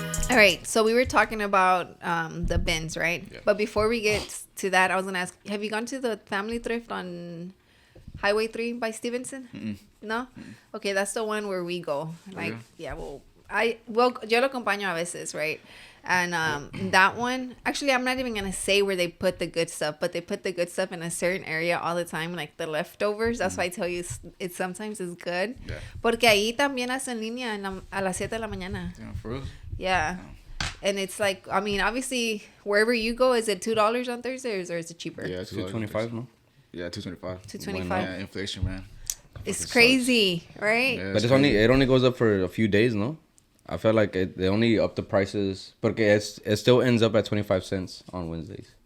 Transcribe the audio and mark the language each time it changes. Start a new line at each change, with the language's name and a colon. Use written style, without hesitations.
English: All right, so we were talking about the bins, right? Yeah. But before we get to that, I was gonna ask: have you gone to the Family Thrift on Highway 3 by Stevenson? Mm-mm. No. Mm-mm. Okay, that's the one where we go. Like, yeah.
Spanish: Yo lo acompaño a veces,
English: right? And that one, actually, I'm not even gonna say where they put the good stuff, but they put the good stuff in a certain area all the time, like the leftovers. That's why I tell you it sometimes is good. Yeah.
Spanish: Porque ahí también hacen línea a las 7 de la mañana.
English: Yeah, for real? Yeah. And it's like, I mean, obviously, wherever you go, is it $2 on Thursdays or is it cheaper? Yeah, $2.25, no? Yeah, $2.25. $2.25. Yeah, inflation, man. It's crazy, right? Yeah, But it only goes up for a few days, no? I felt like they only up the prices, porque it still ends up at 25 cents on Wednesdays.